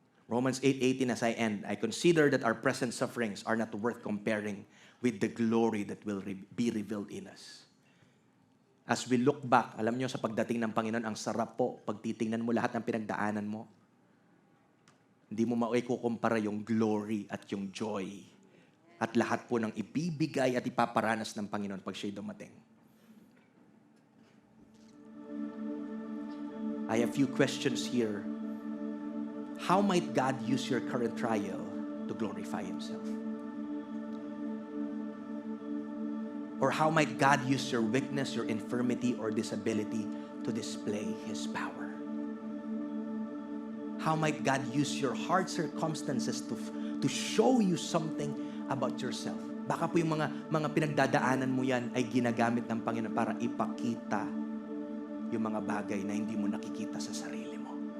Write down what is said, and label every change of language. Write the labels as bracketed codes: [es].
[en] Romans 8:18 as I end, I consider that our present sufferings are not worth comparing with the glory that will be revealed in us. As we look back, [tl] alam nyo sa pagdating ng Panginoon, ang sarap po pag titingnan mo lahat ng pinagdaanan mo. Hindi mo maikukumpara yung glory at yung joy at lahat po ng ibibigay at ipaparanas ng Panginoon pag siya'y dumating. [en] I have few questions here. How might God use your current trial to glorify Himself? Or how might God use your weakness, your infirmity, or disability to display His power? How might God use your hard circumstances to show you something about yourself? [tl] Baka po yung mga pinagdadaanan mo yan ay ginagamit ng Panginoon para ipakita yung mga bagay na hindi mo nakikita sa sarili mo.